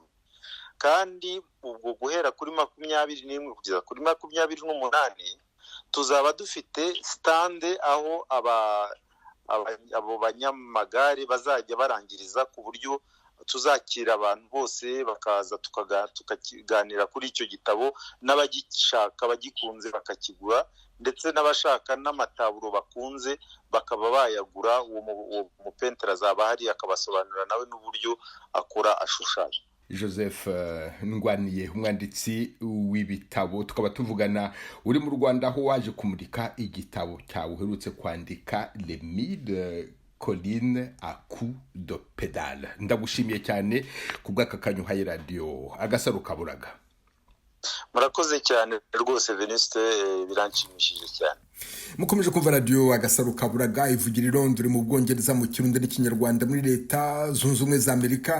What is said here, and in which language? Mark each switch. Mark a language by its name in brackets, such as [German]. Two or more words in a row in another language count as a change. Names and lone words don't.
[Kinyarwanda] Kandi ubwo guhera kuri 21 kugeza kuri 28 tuzaba dufite stande aho abo banyamagare bazajya barangiriza, ku buryo tuzakira abantu bose bakaza tukaganira kuri icyo gitabo, n'abagishaka bagikunze bakakigura, ndetse n'abashaka n'amataburo bakunze bakaba bayagura. Uwo mupentere azaba hari akabasobanurira nawe n'uburyo akora ashushanya. Joseph Ndwaniye, umwanditsi w'ibitabo, tukaba tuvugana uri mu Rwanda aho waje kumurika igitabo cyawe uherutse kwandika Les 1000 collines à coups de pédale. Ndagushimiye cyane kubw'aka kanyu haye radio Agasaro Kaburaga. Murakoze cyane rwose Venuste, biranshimishije cyane. Mukomeje kumva radio Agasaro Kaburaga ivugira i Londres mu Bwongereza mu Kirundi n'Ikinyarwanda muri Leta Zunze Ubumwe za Amerika.